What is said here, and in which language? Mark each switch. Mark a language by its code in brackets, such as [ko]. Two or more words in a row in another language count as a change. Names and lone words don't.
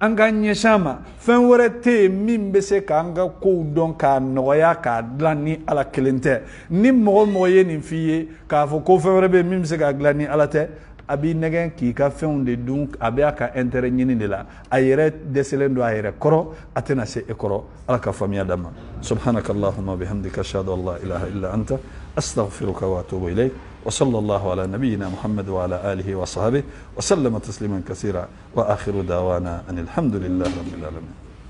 [bm] an ka ɲɛsin a ma fɛn wɛrɛ tɛ yen min bɛ se k'an ka kow dɔn k'a nɔgɔya k'a dilan ni ala kelen tɛ ni mɔgɔ mɔgɔ ye nin f'i ye k'a fɔ ko fɛn wɛrɛ bɛ yen min bɛ se k'a dilan ni ala tɛ a b'i nɛgɛn k'i ka fɛnw de dun a bɛ a ka intérêt ɲini de la a yɛrɛ dɛsɛlen don a yɛrɛ kɔrɔ a tɛna se e kɔrɔ ala ka faamuya d'a ma [ar] سبحانك اللهم بحمدك أشهد أن لا إله إلا أنت أستغفرك وأتوب إليك وصلى الله على نبينا محمد وعلى آله وصحبه وسلم تسليما كثيرا وآخر دعوانا أن الحمد لله رب العالمين